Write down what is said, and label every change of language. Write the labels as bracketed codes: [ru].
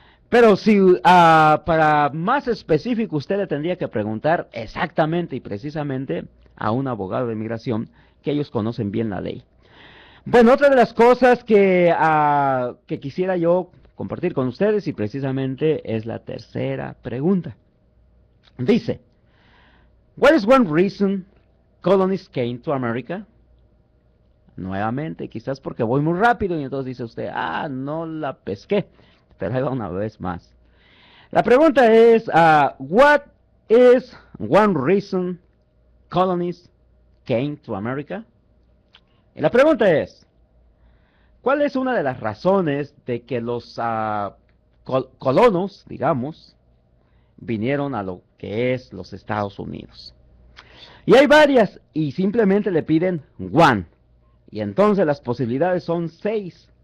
[es] Pero si para más específico usted le tendría que preguntar exactamente y precisamente a un abogado de inmigración que ellos conocen bien la ley. Bueno, otra de las cosas que quisiera yo compartir con ustedes y precisamente es la tercera pregunta. [en] Dice, what is one reason colonists came to America? [es] Nuevamente, quizás porque voy muy rápido y entonces dice usted, no la pesqué. Pero ahí va una vez más. La pregunta es, [en] what is one reason colonists came to America? [es] Y la pregunta es, ¿cuál es una de las razones de que los colonos, digamos, vinieron a lo que es los Estados Unidos? Y hay varias, y simplemente le piden one. Y entonces las posibilidades son 6.